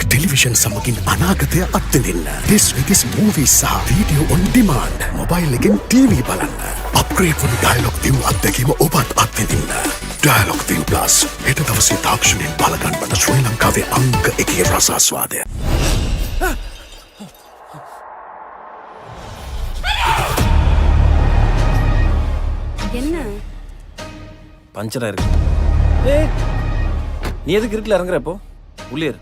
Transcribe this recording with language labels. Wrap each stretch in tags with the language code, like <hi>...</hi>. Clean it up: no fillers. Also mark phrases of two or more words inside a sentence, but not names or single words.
<si>ටෙලිවිෂන් සමගින් අනාගතය අත්විඳින්න.</si> <en>This with this movies සහ video on demand.</en> <si>මොබයිල් එකෙන් TV බලන්න. අප්ග්‍රේඩ් වුණු Dialog ViU අත්දැකීම ඔබත් අත්විඳින්න. Dialog ViU Plus හෙට දවසේ තාක්ෂණයෙන් බලගන්වන ශ්‍රී ලංකාවේ අංක 1 රසාස්වාදය.</si> <ta>என்ன பஞ்சரா இருக்கு. நீ எதுக்கு இருட்டில் இறங்குற இப்போ உள்ளே இரு.</ta>